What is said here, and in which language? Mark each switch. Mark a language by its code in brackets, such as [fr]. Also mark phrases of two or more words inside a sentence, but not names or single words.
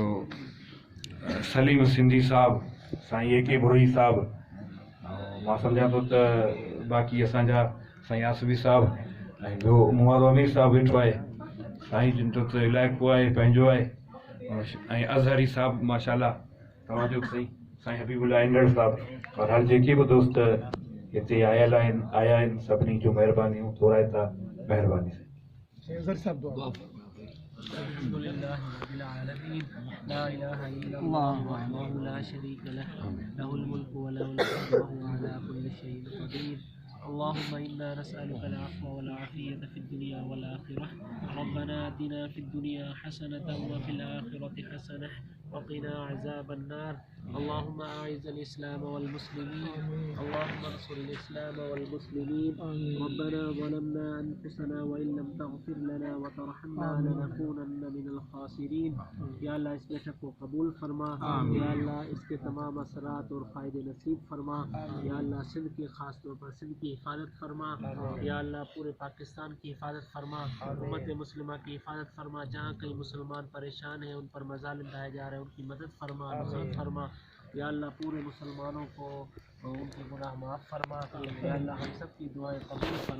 [sd] सलीम सिंधी साहब, साईं ए के बुरई साहब, मां सम्झां थो त बाक़ी असांजा साईं आसफ़ी साहब ऐं ॿियो मूं वारो अमीर साहब वेठो आहे, साईं जिन जो त इलाइक़ो आहे पंहिंजो आहे, ऐं अज़हरी साहब माशाल्लाह तव्हांजो साईं हबीबुल्लाह इंदड़ साहब और हर जेके बि दोस्त हिते आया आहिनि सभिनी जो महिरबानियूं थोराए था। महिरबानी [ar] الحمد لله رب العالمين لا إله إلا الله وحده لا شريك له له الملك وله الحمد وهو على كل شيء قدير. اللهم إنا نسألك العفو والعافية في الدنيا والآخرة ربنا آتنا في الدنيا حسنة وفي الآخرة حسنة وقنا عذاب النار اللهم أعز الإسلام والمسلمين اللهم انصر الإسلام والمسلمين ربنا ظلمنا أنفسنا وإن لم تغفر لنا وترحمنا لنكونن من الخاسرين [ur] یا اللہ اس بیٹھک کو قبول فرما، یا اللہ اس کے تمام اثرات اور فائدے نصیب فرما، یا اللہ سندھ کی خاص طور پر سندھ کی حفاظت فرما، یا اللہ پورے پاکستان کی حفاظت فرما، امت مسلمہ کی حفاظت فرما، جہاں کئی مسلمان پریشان ہیں ان پر مظالم ڈھائے جا رہے ہیں ان کی مدد فرما، نصرت فرما، یا اللہ پورے مسلمانوں کو ان کے گناہ معاف فرما، یا اللہ ہم سب کی دعائیں قبول فرما.